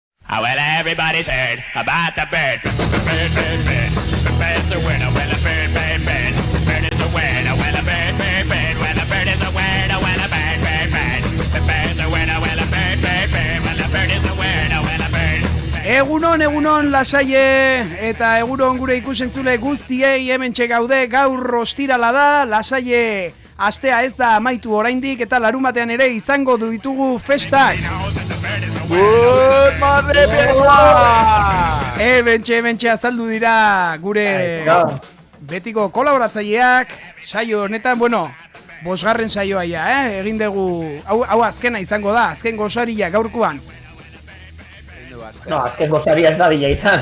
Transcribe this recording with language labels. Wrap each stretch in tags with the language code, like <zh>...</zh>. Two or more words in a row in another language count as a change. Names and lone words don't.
<en>Oh, well, everybody's heard about the bird. Bird, bird, bird. The bird's a winner. Well, a bird, bird, bird. Bird is a winner. Well, a bird, bird, bird. Well, a bird is a winner. Well, a bird, bird, bird. The bird's a winner. Well, a bird, bird, bird. Well, a bird is a winner. Well, a bird.</en> <eu>Egunon, lasaie, eta egunon gure ikusentzule guztiei hementxe gaude, gaur ostirala da, lasaie astea ez da amaitu oraindik, eta larumatean ere izango ditugu festak.</eu> <en>Good morning, people!</en> <eu>Hementxe azaldu dira gure betiko kolaboratzaileak, saio honetan, bueno, bosgarren saioa ja, egin dugu, hau azkena izango da, azken gozaria gaurkoan. No, azken gozaria ez da bila izan.</eu>